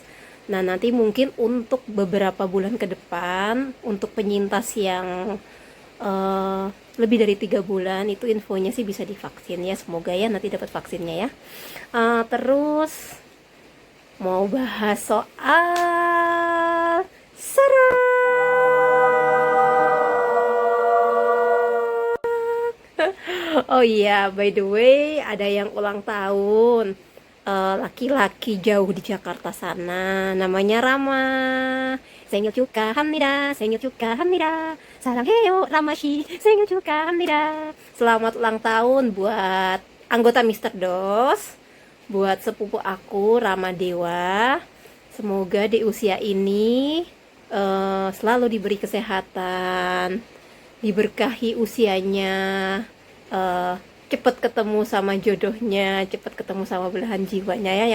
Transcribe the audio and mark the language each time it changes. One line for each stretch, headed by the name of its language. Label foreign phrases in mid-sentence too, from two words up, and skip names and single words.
Indonesian: Nah nanti mungkin untuk beberapa bulan ke depan, untuk penyintas yang lebih dari 3 bulan itu infonya sih bisa divaksin ya. Semoga ya nanti dapat vaksinnya ya. Terus mau bahas soal oh iya,
English: by the way,
Indonesian: ada yang ulang tahun. Laki-laki jauh di Jakarta sana. Namanya Rama.
Korean: 생일 축하합니다. 생일 축하합니다. 사랑해요, 라마씨. 생일 축하합니다.
Indonesian: Selamat ulang tahun buat anggota Mister Dos. Buat sepupu aku, Rama Dewa. Semoga di usia ini selalu diberi kesehatan, diberkahi usianya, cepet ketemu sama jodohnya, cepet ketemu sama belahan jiwanya ya.